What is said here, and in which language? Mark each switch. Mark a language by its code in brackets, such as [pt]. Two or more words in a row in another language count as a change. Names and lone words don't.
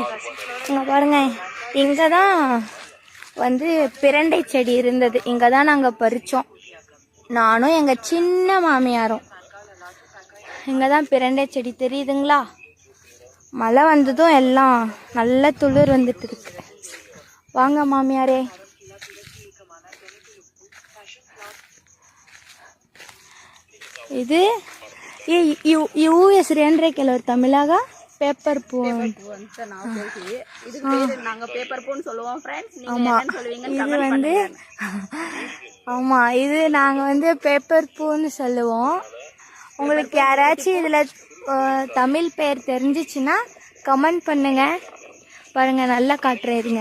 [ta] இங்கே பாருங்க, இங்கே தான் வந்து பிரண்டை செடி இருந்தது. இங்கே தான் நாங்கள் பறித்தோம், நானும் எங்கள் சின்ன மாமியாரும். இங்கே தான் பிரண்டை செடி தெரியுதுங்களா? மழை வந்ததும் எல்லாம் நல்ல துளிர் வந்துட்டு இருக்கு. வாங்க மாமியாரே. [kn] ಇದು ಇವು ಹೆಸರು ಏನ್ರಿ ಕೆಲವರು ತಮಿಳಾಗ [ta] பேப்பர் பூ [kn] ಅಂತ ನಾವು ಹೇಳ್ತೀವಿ. [ta] இதுக்கு பேரு நாங்க பேப்பர் பூன்னு சொல்லுவோம் ஃப்ரெண்ட்ஸ். நீங்க என்ன சொல்லுவீங்கன்னு இது கமெண்ட் வந்து பண்ணுங்க. ஆமா, இது நாங்க வந்து பேப்பர் பூன்னு சொல்லுவோம். உங்களுக்கு யாராச்சும் இதுல தமிழ் பேர் தெரிஞ்சிச்சுன்னா கமெண்ட் பண்ணுங்க. பாருங்க, நல்லா காட்டுறேருங்க.